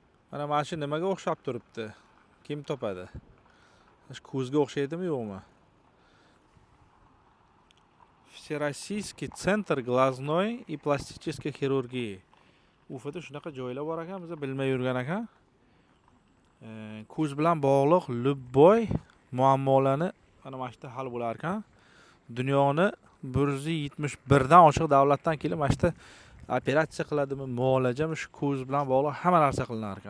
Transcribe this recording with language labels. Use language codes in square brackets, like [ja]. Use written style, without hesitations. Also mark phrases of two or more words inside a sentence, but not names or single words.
[uz] Mana shu nimaga o'xshab turibdi? Kim topadi? Ko'zga o'xshaydimi yo'qmi? [ru] Всероссийский центр глазной и пластической хирургии. [uz] Ufada shunaqa joylar bor ekan, biz bilmay yurgan ekan. Ko'z bilan bog'liq любой muammolarni mana mana shunda hal bo'lar ekan. Dunyoni 171 dan oshiq davlatdan kelib mana shunda operatsiya qiladimi, muolajami shu ko'z bilan bog'liq hamma narsa qilinar ekan.